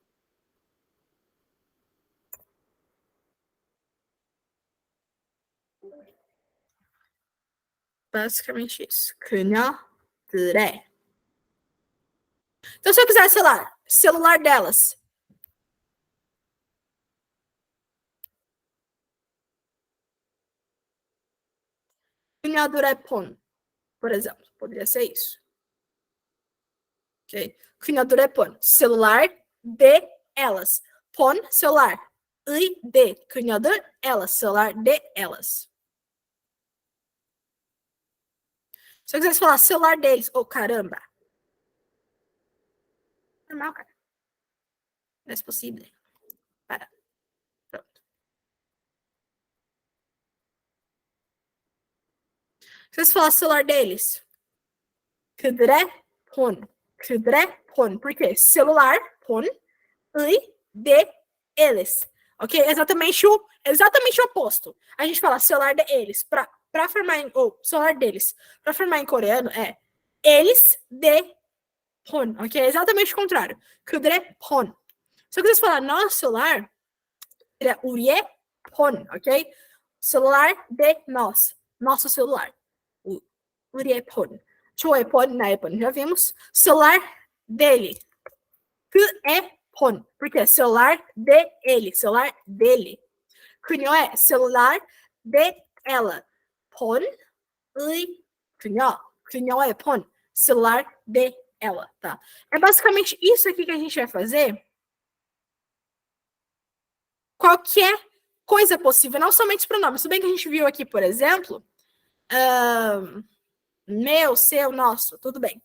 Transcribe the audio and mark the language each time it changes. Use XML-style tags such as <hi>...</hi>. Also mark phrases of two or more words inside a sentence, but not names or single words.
<pt>Basicamente isso.</pt> <ko>그녀들의.</ko> <pt>Então, se eu quiser, sei lá, celular delas.</pt> <ko>그녀들의 폰,</ko> <pt>por exemplo. Poderia ser isso.</pt> <ko>Ok? 그녀들의 폰.</ko> <pt>Celular de elas. 폰, celular. 의, de. 그녀들, elas. Celular de elas. Se eu quisesse falar celular deles, oh, caramba. Normal, cara. Não é possível. Para. Pronto. Se eu falar celular deles,</pt> <ko>그들의 폰.</ko> <pt>Por quê? Celular, 폰, de eles. Ok? Exatamente o oposto. A gente fala celular de eles. Para formar em. Ou celular deles. Para formar em coreano é eles de 폰. Ok? Exatamente o contrário.</pt> <ko>그들의 폰.</ko> <pt>Se eu quiser falar nosso celular, seria</pt> <ko>우리의 폰,</ko> <pt>ok? Celular de nós. Nosso celular.</pt> <ko>우리의 폰. 저의 폰, 나의 폰.</ko> <pt>Já vimos? Celular dele.</pt> <ko>그의 폰.</ko> <pt>Porque celular de ele. Celular dele. 그녀 é celular de ela.</pt> <ko>폰의 그녀. 그녀의 폰.</ko> <pt>Celular de ela, tá? É basicamente isso aqui que a gente vai fazer. Qualquer coisa possível, não somente os pronomes. Tudo bem que a gente viu aqui, por exemplo, meu, seu, nosso, tudo bem.</pt>